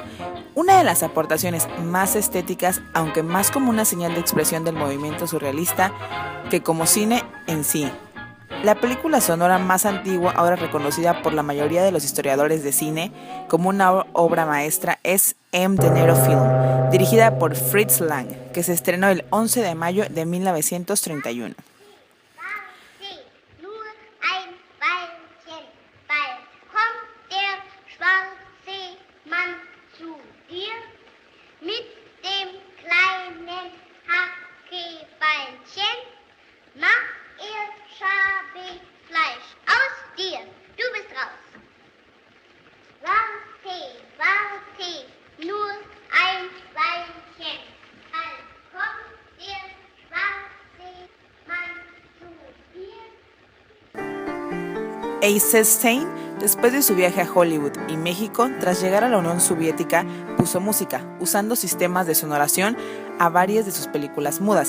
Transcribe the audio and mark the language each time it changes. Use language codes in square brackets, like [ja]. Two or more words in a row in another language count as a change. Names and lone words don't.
[es] Una de las aportaciones más estéticas, aunque más como una señal de expresión del movimiento surrealista que como cine en sí. La película sonora más antigua, ahora reconocida por la mayoría de los historiadores de cine como una obra maestra, es M. de Niro Film, dirigida por Fritz Lang, que se estrenó el 11 de mayo de 1931. [de] Mit dem kleinen Hackebeinchen mach ihr Schabefleisch aus dir. Du bist raus. Warte, nur ein Beinchen. Dann kommt der schwarze Mann zu dir. [es] Eisenstein, después de su viaje a Hollywood y México, tras llegar a la Unión Soviética, puso música, usando sistemas de sonoración a varias de sus películas mudas.